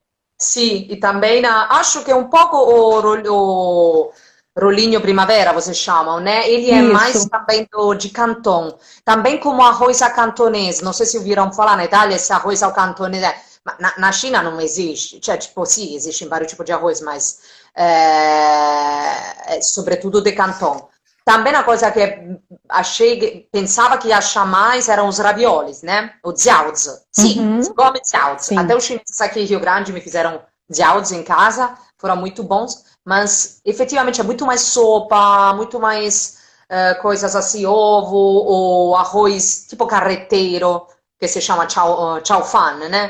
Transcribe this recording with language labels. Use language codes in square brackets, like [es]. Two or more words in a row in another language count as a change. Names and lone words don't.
[pt] Sì, e também acho que um pouco o rolinho primavera, vocês chamam, né? Ele é mais Isso. também de Canton. Também como arroz à cantonese. Não sei se ouviram falar na Itália esse arroz ao cantonese. Ma na China não existe. [it] Cioè, tipo, sì, [pt] existe vários tipos de arroz, mas sobretudo de Canton. Também a coisa que achei, pensava que ia achar mais eram os raviolis, né? O jiaozi. Sim, se Uhum, come jiaozi. Até sim. os chineses aqui em Rio Grande me fizeram jiaozi em casa, foram muito bons, mas efetivamente é muito mais sopa, muito mais coisas assim, ovo ou arroz tipo carreteiro, que se chama chow fan, né?